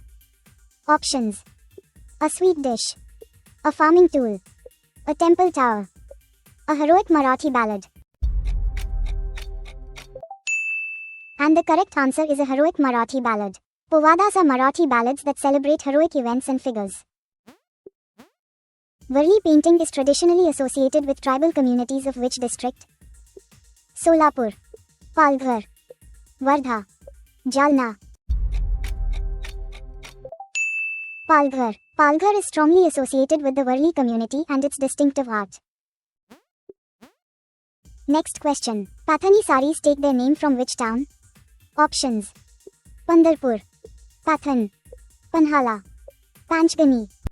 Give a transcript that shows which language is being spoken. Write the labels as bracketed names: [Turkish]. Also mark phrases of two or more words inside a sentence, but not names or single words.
[English] Options: a sweet dish, a farming tool, a temple tower, a heroic Marathi ballad. And the correct answer is a heroic Marathi ballad. Povadas are Marathi ballads that celebrate heroic events and figures. Varli painting is traditionally associated with tribal communities of which district? Solapur, Palghar, Wardha, Jalna. Palghar. Palghar is strongly associated with the Varli community and its distinctive art. Next question. Pathani saris take their name from which town? Options: Pandharpur, Pathan, Panhala, Panchgani.